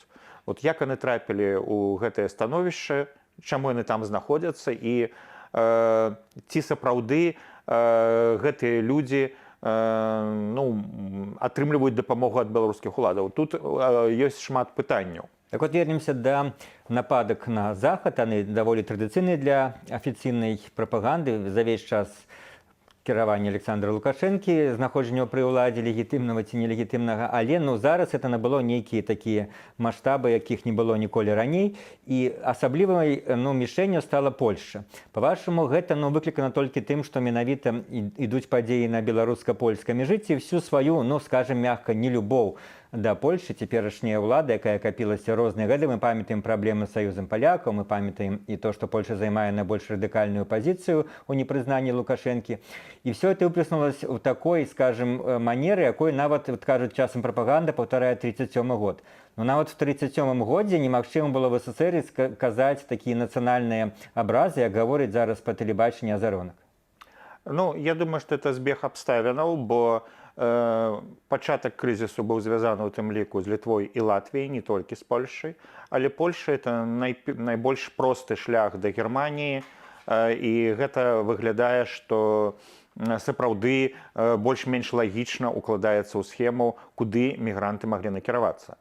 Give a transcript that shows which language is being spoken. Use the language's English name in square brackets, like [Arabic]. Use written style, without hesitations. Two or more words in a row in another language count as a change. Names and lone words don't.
[Belarusian] От як яны трапілі ў гэтае становішча, чаму яны там знаходзяцца, і ці сапраўды гэтыя людзі атрымліваюць дапамогу ад беларускіх уладаў. Тут ёсць шмат пытанняў. [Russian] Так вот, вернемся до нападок на Захад. Они довольно традиционные для официальной пропаганды. [Belarusian] За весь час кіравання Александра Лукашэнкі, знаходжання пры ўладзе легітымнага ці нелегітымнага, але зараз это набыло нейкія такія маштабы, якіх не было ніколі раней, і асаблівай мішэнню стала Польшча. Па-вашаму, гэта выклікана толькі тым, што менавіта ідуць падзеі на беларуска-польскай мяжы, ці всю сваю, [Russian] скажем мягка, [Belarusian] нелюбоў да Польшчы, цяперашняя ўлада, якая капілася розныя гады. Мы памятаем праблемы з саюзам палякаў, мы памятаем і то, што Польша займае найбольш радыкальную пазіцыю ў непрызнанні Лукашэнкі. [Russian] І все это выплеснулось в такой, скажем, [Belarusian] манеры, якой нават, кажуць часам прапаганда, паўтарае 37 год. Но нават в 37 годзе немагчыма было в СССР казаць такія нацыянальныя абразы, як гаворыць зараз па тэлебачанні Азаронак. Я думаю, што это збег абставінаў, бо пачатак крызісу быў звязаны ў тым ліку з Літвой і Латвіяй, не толькі з Польшай, але Польша это найбольш просты шлях да Германіі, і гэта выглядае, што сапраўды больш-менш лагічна укладаецца ў схему, куды мігранты маглі накіравацца.